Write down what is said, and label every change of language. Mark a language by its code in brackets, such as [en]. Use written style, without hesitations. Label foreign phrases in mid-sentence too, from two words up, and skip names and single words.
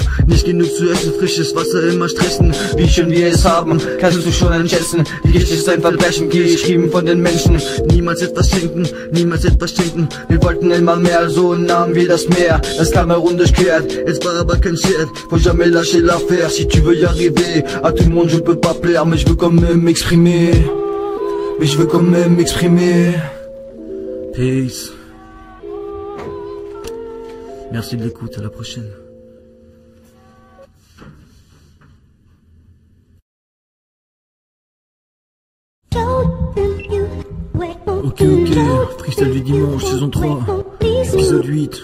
[de] Nicht genug zu essen, frisches Wasser immer stressen. Wie schön wir es haben, kannst du schon einschätzen. Die Geschichte ist ein Verbrechen, geschrieben von den Menschen. Niemals etwas schenken, niemals etwas schenken. Wir wollten immer mehr, so nahmen wir das Meer. Das Kamerun durchquert, es war aber kein Scherz. [fr] Faut jamais lâcher l'affaire, si tu veux y arriver. À tout le monde je peux pas plaire, mais je veux quand même m'exprimer. Mais je veux quand même m'exprimer. Peace. Merci de l'écoute, à la prochaine. Ok, freestyle du dimanche, saison 3, épisode 8.